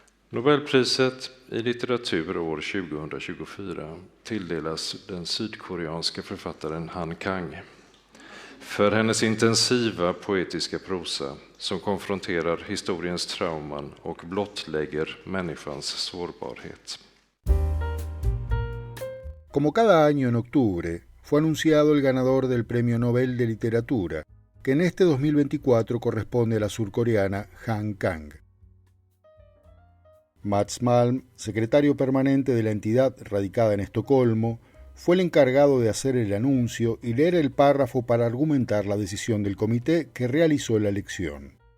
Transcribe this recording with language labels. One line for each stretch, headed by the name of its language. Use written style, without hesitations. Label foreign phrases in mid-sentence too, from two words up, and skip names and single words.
Swedish: Nobelpriset i litteratur år 2024 tilldelas den sydkoreanska författaren Han Kang för hennes intensiva poetiska prosa som konfronterar historiens trauman och blottlägger människans sårbarhet.
Spanish: Como cada año en octubre, fue anunciado el ganador del Premio Nobel de Literatura, que en este 2024 corresponde a la surcoreana Han Kang. Mats Malm, secretario permanente de la entidad radicada en Estocolmo, fue el encargado de hacer el anuncio y leer el párrafo para argumentar la decisión del comité que realizó la elección.